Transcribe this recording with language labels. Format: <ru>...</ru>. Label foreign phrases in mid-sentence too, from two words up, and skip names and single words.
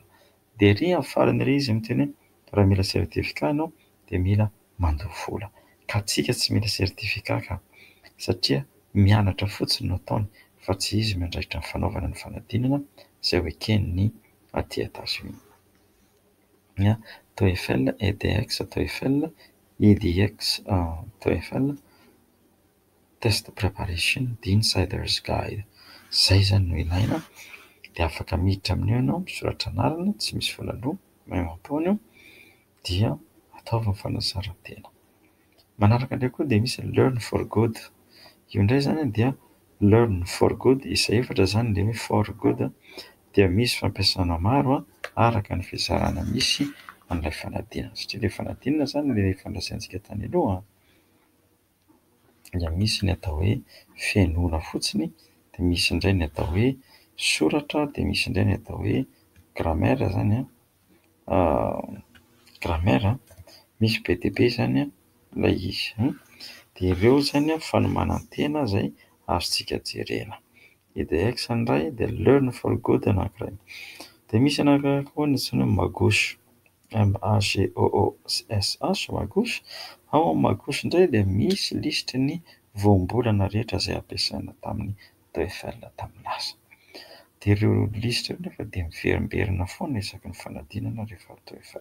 <mg>Dia ery amin'ny farany ery izy miteny hoe raha mila sertifika ianao dia mila mandoha vola. Ka antsika tsy mila sertifika ka satria mianatra fotsiny no ataony fa tsy izy miandraikitra ny fanaovana ny fanadinana izay ho eken'ny aty Etazonia. TOEFL EDX TOEFL EDX TOEFL Test Preparation The Insider's Guide. Izay izany no ilaina dia afaka miditra amin'io ianao misoratra anarana, tsy misy vola aloha, maimaimpoana io dia ataovy ny fanazaran-tena. Manaraka indray koa dia misy Learn for Good. Io indray izany dia Learn for Good, isa efatra izany ilay hoe for good dia misy fampiasana maro araka ny fizarana misy an'ilay fanadinana satria ilay fanadinana izany ilay fandraisantsika tany aloha dia misy ny atao hoe fiainoana fotsiny, dia misy indray ny atao hoe soratra, dia misy indray ny atao hoe grammaire izany grammaire misy be dia be izany ilay izy. Dia ireo izany fanomanan-tena izay azontsika jerena. EDX izany iray dia learn for good anankiray. Dia misy anankiray koa ny antsoina hoe magouche, MAGOOSH magouche. Ao amin'ny magouche indray dia misy lisitry ny voambolana rehetra izay ampiasaina tamin'ny TOEFL tamin'ny lasa. Dia ireo lisitra ireo nefa dia miverimberina foana isaky ny fanadinana rehefa TOEFL.</mg>